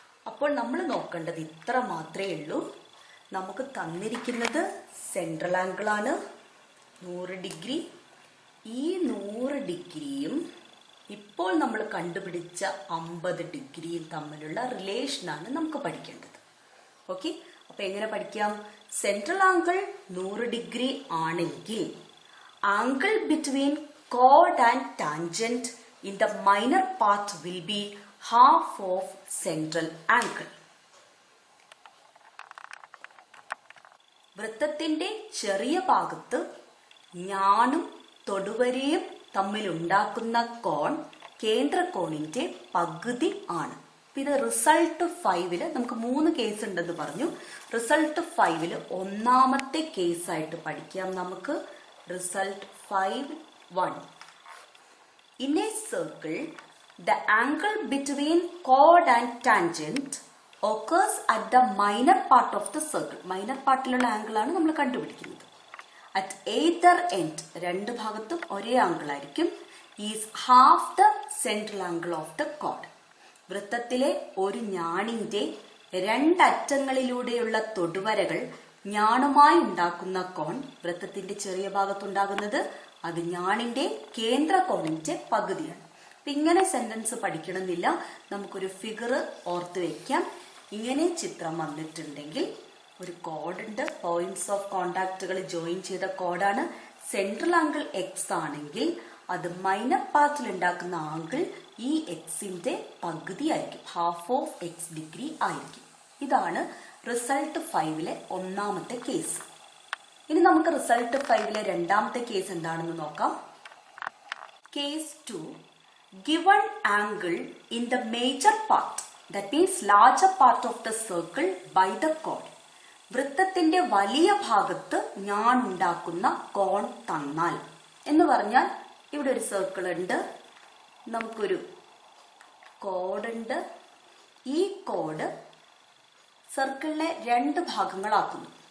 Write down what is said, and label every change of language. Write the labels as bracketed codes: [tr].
[ml] അപ്പോൾ നമ്മൾ നോക്കേണ്ടത് ഇത്ര മാത്രമേ ഉള്ളൂ. നമുക്ക് തന്നിരിക്കുന്നത് സെൻട്രൽ ആംഗിൾ ആണ് 100 ഡിഗ്രി. ഈ 100 ഡിഗ്രിയും ഇപ്പോൾ നമ്മൾ കണ്ടുപിടിച്ച 50 ഡിഗ്രിയും തമ്മിലുള്ള റിലേഷനാണ് നമുക്ക് പഠിക്കേണ്ടത്. ഓക്കെ, അപ്പൊ എങ്ങനെ പഠിക്കാം? സെൻട്രൽ ആംഗിൾ 100 ഡിഗ്രി ആണെങ്കിൽ [en] angle between chord and tangent in the minor part will be half of central angle. [ml] വൃത്തത്തിന്റെ ചെറിയ ഭാഗത്ത് ഞാനും തൊടുവരയും തമ്മിലുണ്ടാക്കുന്ന കോൺ കേന്ദ്രകോണിന്റെ പകുതി ആണ്. ഇത് റിസൾട്ട് 5 നമുക്ക് 3 കേസ് ഉണ്ടെന്ന് പറഞ്ഞു. റിസൾട്ട് 5 ഒന്നാമത്തെ കേസായിട്ട് പഠിക്കാം നമുക്ക്. Result 5(1). [en] In a circle, the angle between chord and tangent occurs at the minor part of the circle. [ml] Minor പാർട്ടിലുള്ള angle ആണ് നമ്മൾ കണ്ടുപിടിക്കുന്നത്. [en] At either end, [ml] രണ്ട് ഭാഗത്തും ഒരേ ആംഗിൾ ആയിരിക്കും. [en] is half the central angle of the chord. [ml] വൃത്തത്തിലെ ഒരു ഞാണിന്റെ രണ്ടറ്റങ്ങളിലൂടെയുള്ള തൊടുവരകൾ ഞാണുമായി ഉണ്ടാക്കുന്ന കോൺ വൃത്തത്തിന്റെ ചെറിയ ഭാഗത്തുണ്ടാകുന്നത് അത് ഞാണിന്റെ കേന്ദ്രകോണിന്റെ പകുതിയാണ്. അപ്പൊ ഇങ്ങനെ സെന്റൻസ് പഠിക്കണമെന്നില്ല, നമുക്കൊരു ഫിഗർ ഓർത്ത് വെക്കാം. ഇങ്ങനെ ചിത്രം വന്നിട്ടുണ്ടെങ്കിൽ ഒരു കോഡുണ്ട്, പോയിന്റ്സ് ഓഫ് കോണ്ടാക്റ്റുകൾ ജോയിൻ ചെയ്ത കോഡാണ്. സെൻട്രൽ ആംഗിൾ എക്സ് ആണെങ്കിൽ അത് മൈനർ പാർട്ടിൽ ഉണ്ടാക്കുന്ന ആംഗിൾ ഈ എക്സിന്റെ പകുതി ആയിരിക്കും, ഹാഫ് ഓഫ് എക്സ് ഡിഗ്രി ആയിരിക്കും. ഇതാണ് റിസൾട്ട് 5 ഒന്നാമത്തെ കേസ്. ഇനി നമുക്ക് റിസൾട്ട് 5 രണ്ടാമത്തെ കേസ് എന്താണെന്ന് നോക്കാം. Case 2, [en] given angle in the major part, that means larger part of the circle by the chord. [ml] വൃത്തത്തിന്റെ വലിയ ഭാഗത്ത് ഞാൻ ഉണ്ടാക്കുന്ന കോൺ തന്നാൽ എന്ന് പറഞ്ഞാൽ ഇവിടെ ഒരു സർക്കിൾ ഉണ്ട്, നമുക്കൊരു കോഡുണ്ട്. ഈ കോഡ് സർക്കിളിനെ രണ്ട് ഭാഗങ്ങളാക്കുന്നു.